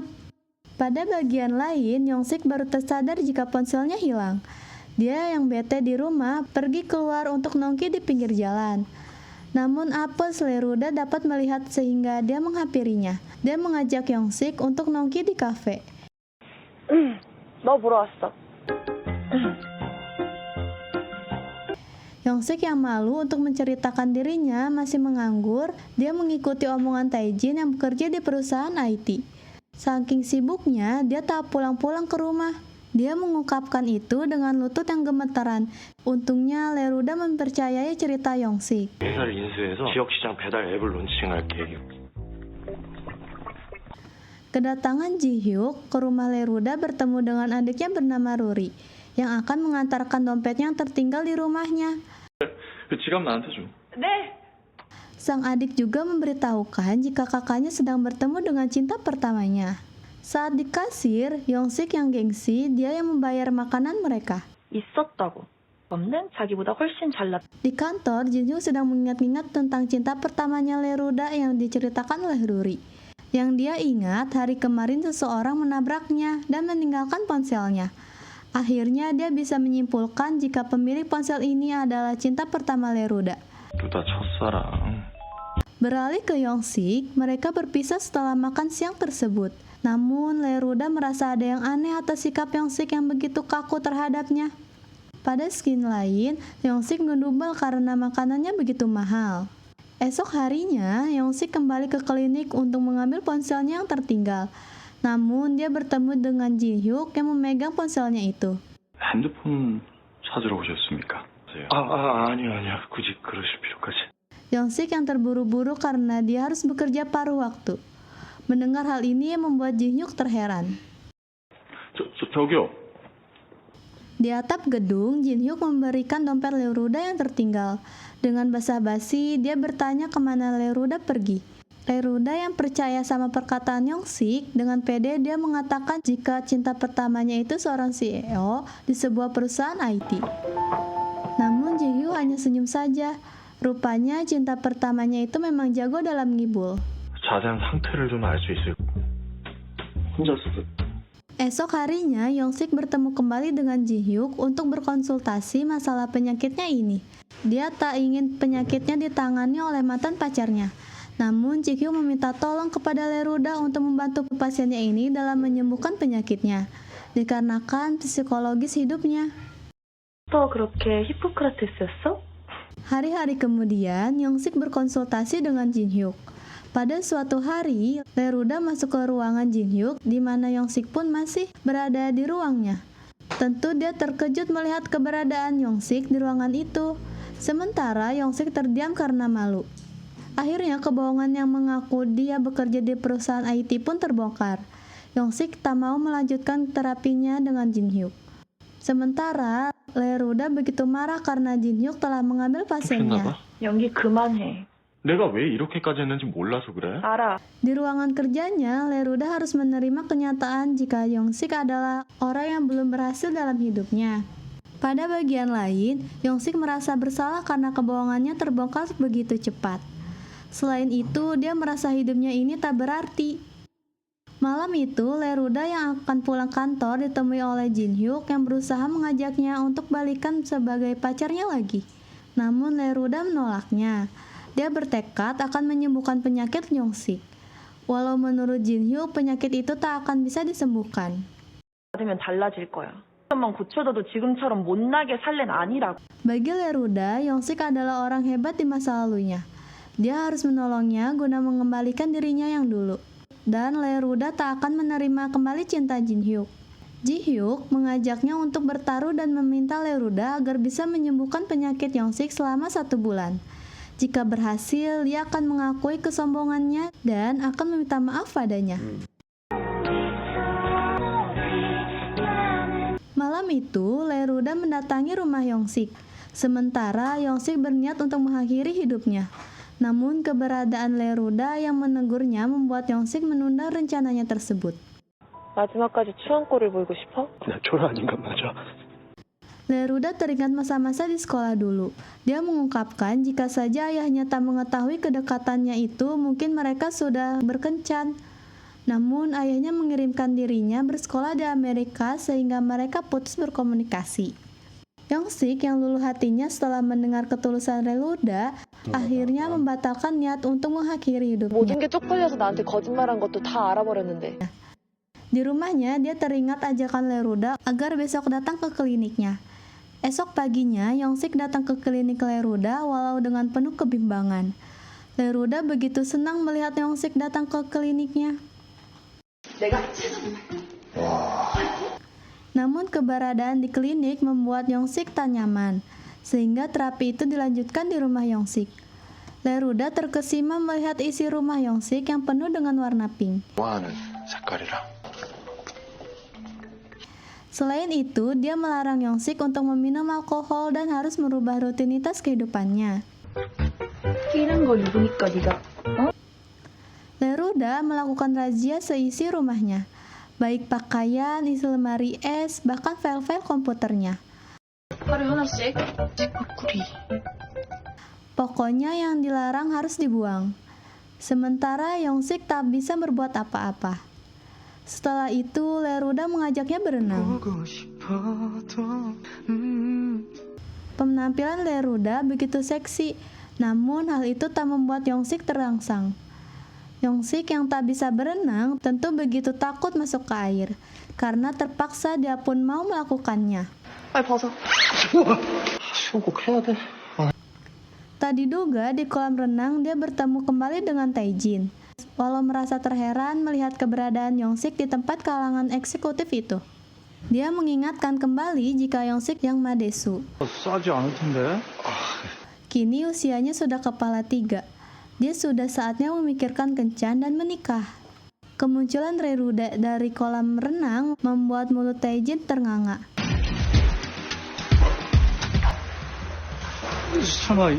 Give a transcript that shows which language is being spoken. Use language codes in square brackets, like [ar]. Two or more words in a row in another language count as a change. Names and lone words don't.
[id] Pada bagian lain, Yongsik baru tersadar jika ponselnya hilang. Dia yang bete di rumah pergi keluar untuk nongki di pinggir jalan. Namun apes Leruda dapat melihat sehingga dia menghampirinya. Dia mengajak Yongsik untuk nongki di kafe. [ko] 너 보러 왔어. [id] Yongsik yang malu untuk menceritakan dirinya masih menganggur, dia mengikuti omongan Taejin yang bekerja di perusahaan IT. Saking sibuknya, dia tak pulang-pulang ke rumah. Dia mengungkapkan itu dengan lutut yang gemetaran. Untungnya Leruda mempercayai cerita Yongsik. [ko] 회사를 인수해서 지역시장 배달 앱을 론칭할 계획이요. [id] Kedatangan Ji-hyuk ke rumah Leruda bertemu dengan adiknya bernama Ruri, yang akan mengantarkan dompetnya yang tertinggal di rumahnya. [ko] 그 지갑 나한테 줘. 네. [id] Sang adik juga memberitahukan jika kakaknya sedang bertemu dengan cinta pertamanya. Saat di kasir, Yongsik yang gengsi, dia yang membayar makanan mereka. [ko] 있었다고. 없는 자기보다 훨씬 잘났. [id] Di kantor, Jinhyuk sedang mengingat-ingat tentang cinta pertamanya Leruda yang diceritakan oleh Ruri. Yang dia ingat, hari kemarin seseorang menabraknya dan meninggalkan ponselnya. Akhirnya dia bisa menyimpulkan jika pemilik ponsel ini adalah cinta pertama Leruda. [ko] 루다 첫사랑. [id] Beralih ke Yongsik, mereka berpisah setelah makan siang tersebut. Namun Leruda merasa ada yang aneh atas sikap Yongsik yang begitu kaku terhadapnya. Pada scene lain, Yongsik ngedumel karena makanannya begitu mahal. Esok harinya, Yongsik kembali ke klinik untuk mengambil ponselnya yang tertinggal. Namun dia bertemu dengan Ji-hyuk yang memegang ponselnya itu. [ko] 핸드폰 찾으러 오셨습니까? 아니요. 굳이 그러실 필요까지. [id] Yongsik yang terburu-buru karena dia harus bekerja paruh waktu. Mendengar hal ini yang membuat Ji-hyuk terheran. [ko] 저기요. [id] Di atap gedung, Ji-hyuk memberikan dompet Leruda yang tertinggal. Dengan basa-basi, dia bertanya kemana Leruda pergi. Leruda yang percaya sama perkataan Yongsik, dengan pede dia mengatakan jika cinta pertamanya itu seorang CEO di sebuah perusahaan IT. Namun Ji-hyuk hanya senyum saja. Rupanya cinta pertamanya itu memang jago dalam ngibul. [ko] 자세한 상태를 좀 알 수 있을까? 혼자서 [id] Esok harinya, Yongsik bertemu kembali dengan Ji-hyuk untuk berkonsultasi masalah penyakitnya ini. Dia tak ingin penyakitnya ditangani oleh mantan pacarnya. Namun, Ji-hyuk meminta tolong kepada Leruda untuk membantu pasiennya ini dalam menyembuhkan penyakitnya, dikarenakan psikologis hidupnya. [ko] 너 그렇게 히포크라테스였어? [id] Hari-hari kemudian, Yongsik berkonsultasi dengan Jin-hyuk. Pada suatu hari, Leruda masuk ke ruangan Jin-hyuk, di mana Yongsik pun masih berada di ruangnya. Tentu dia terkejut melihat keberadaan Yongsik di ruangan itu. Sementara Yongsik terdiam karena malu. Akhirnya kebohongan yang mengaku dia bekerja di perusahaan IT pun terbongkar. Yongsik tak mau melanjutkan terapinya dengan Jin-hyuk. Sementara Leruda begitu marah karena Jin-hyuk telah mengambil pasiennya. [ko] 연기 그만해. 내가 왜 이렇게까지 했는지 몰라서 그래? 알아. [id] Di ruangan kerjanya, Leruda harus menerima kenyataan jika Yongsik adalah orang yang belum berhasil dalam hidupnya. Pada bagian lain, Yongsik merasa bersalah karena kebohongannya terbongkar begitu cepat. Selain itu, dia merasa hidupnya ini tak berarti. Malam itu, Leruda yang akan pulang kantor ditemui oleh Jin-hyuk yang berusaha mengajaknya untuk balikan sebagai pacarnya lagi. Namun Leruda menolaknya. Dia bertekad akan menyembuhkan penyakit Yongsik. Walau menurut Jin-hyuk, penyakit itu tak akan bisa disembuhkan. [ko] 받으면 달라질 거야. 만 고쳐줘도 지금처럼 못나게 살 렌 아니라고. [id] Bagi Leruda, Yongsik adalah orang hebat di masa lalunya. Dia harus menolongnya guna mengembalikan dirinya yang dulu. Dan Leruda tak akan menerima kembali cinta Jin-hyuk. Ji-hyuk mengajaknya untuk bertaruh dan meminta Leruda agar bisa menyembuhkan penyakit Yongsik selama 1 bulan. Jika berhasil, dia akan mengakui kesombongannya dan akan meminta maaf padanya. Malam itu, Leruda mendatangi rumah Yongsik. Sementara Yongsik berniat untuk mengakhiri hidupnya. Namun keberadaan Leruda yang menegurnya membuat Yongsik menunda rencananya tersebut. [ko] 마지막까지 추앙골을 보이고 싶어? 나 초라한 인간 맞아. [id] Leruda teringat masa-masa di sekolah dulu. Dia mengungkapkan jika saja ayahnya tak mengetahui kedekatannya itu, mungkin mereka sudah berkencan. Namun ayahnya mengirimkan dirinya bersekolah di Amerika sehingga mereka putus berkomunikasi. Yongsik yang luluh hatinya setelah mendengar ketulusan Leruda, akhirnya membatalkan niat untuk mengakhiri hidupnya. [ko] 모든 게 쪽팔려서 나한테 거짓말한 것도 다 알아버렸는데. [id] Di rumahnya, dia teringat ajakan Leruda agar besok datang ke kliniknya. Esok paginya, Yongsik datang ke klinik Leruda walau dengan penuh kebimbangan. Leruda begitu senang melihat Yongsik datang ke kliniknya. Namun keberadaan di klinik membuat Yongsik tak nyaman, sehingga terapi itu dilanjutkan di rumah Yongsik. Leruda terkesima melihat isi rumah Yongsik yang penuh dengan warna pink. [ko] 좋아하는 색깔이랑. [id] Selain itu, dia melarang Yongsik untuk meminum alkohol dan harus merubah rutinitas kehidupannya. [ko] 끼는 거 입으니까 네가 [id] Leruda melakukan razia seisi rumahnya, baik pakaian, isi lemari es, bahkan file-file komputernya. [ko] 하루에 하나씩 찌꾸꾸리. [id] Pokoknya yang dilarang harus dibuang. Sementara Yongsik tak bisa berbuat apa-apa. Setelah itu, Leruda mengajaknya berenang. Penampilan Leruda begitu seksi, namun hal itu tak membuat Yongsik terangsang. Yongsik yang tak bisa berenang tentu begitu takut masuk ke air, karena terpaksa dia pun mau melakukannya. [ko] 빨리 벗어. 수영 꼭 해야 돼. [id] Tak diduga di kolam renang dia bertemu kembali dengan Taejin. Walau merasa terheran melihat keberadaan Yongsik di tempat kalangan eksekutif itu. Dia mengingatkan kembali jika Yongsik yang madesu. [ko] 싸지 않을 텐데. [id] Kini usianya sudah kepala 3. Dia sudah saatnya memikirkan kencan dan menikah. Kemunculan Leruda dari kolam renang membuat mulut Taejin ternganga. [ko] 설마